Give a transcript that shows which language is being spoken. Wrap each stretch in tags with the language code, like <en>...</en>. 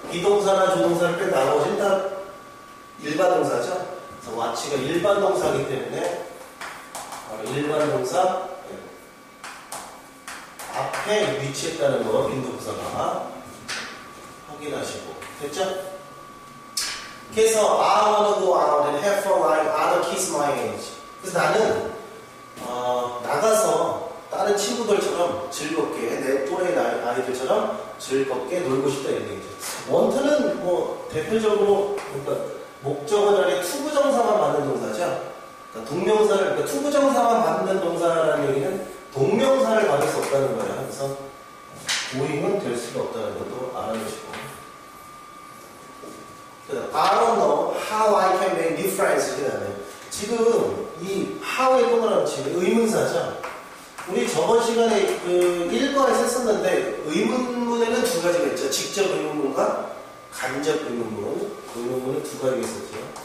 <ko>비동사나 조동사를 뺀 나머지는 다 일반 동사죠. 그래서 watch가 일반 동사이기 때문에 일반 동사 앞에 위치했다는 거 빈도부사가 확인하시고 됐죠? 그래서</ko> <en>I wanna go out and have fun like other kids my age.</en> <ko>그래서 나는 나가서 다른 친구들처럼 즐겁게 내 또래 아이들처럼 즐겁게 놀고 싶다 이런 얘기죠. 원투는 뭐 대표적으로 그러니까 목적어 자리에 투부정사만 받는 동사죠. 그러니까 동명사를 그러니까 투부정사만 받는 동사라는 얘기는 동명사를 받을 수 없다는 거예요. 그래서 고잉은 될 수가 없다는 것도 알아주시고.</ko> <en>I don't know how I can make new friends.</en> <ko>지금 이 how의 동그라미 의문사죠. 우리 저번 시간에 그 1과에서 썼는데 의문문에는 두 가지가 있죠. 직접 의문문과 간접 의문문. 의문문은 두 가지가 있었죠.</ko>